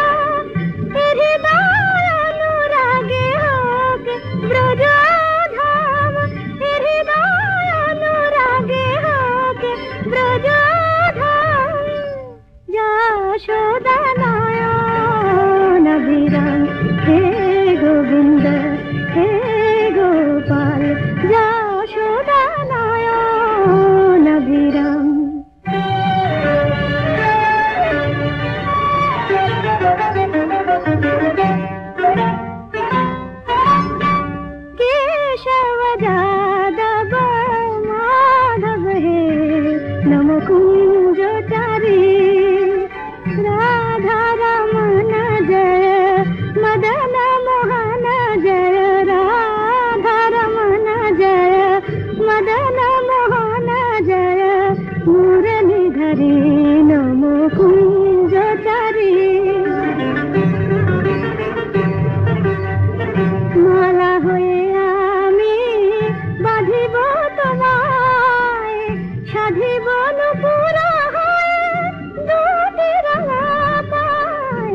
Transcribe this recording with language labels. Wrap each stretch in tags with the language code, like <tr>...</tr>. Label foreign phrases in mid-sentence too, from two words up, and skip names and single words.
<bn>হৃদয় অনুরাগে হোক ব্রজধাম, হৃদয় অনুরাগে হোক ব্রজধাম। যশোদা নয়ন বিরাম হে গোবিন্দ হে গোপাল যশোদা নয়ন বিরাম।</bn> <hi>केशव यादव माधव हे नम कुंजचारी, राधा रमण जय मदन मोहन जय, राधा रमण जय मदन मोहन जय। मुरलीधरी नम कुंजचारी,</hi> <bn>মালা হয়ে আমি বাঁধিব তোমায়, সাধিব নুপুরা হয়ে দুটি রাঙা পায়।</bn>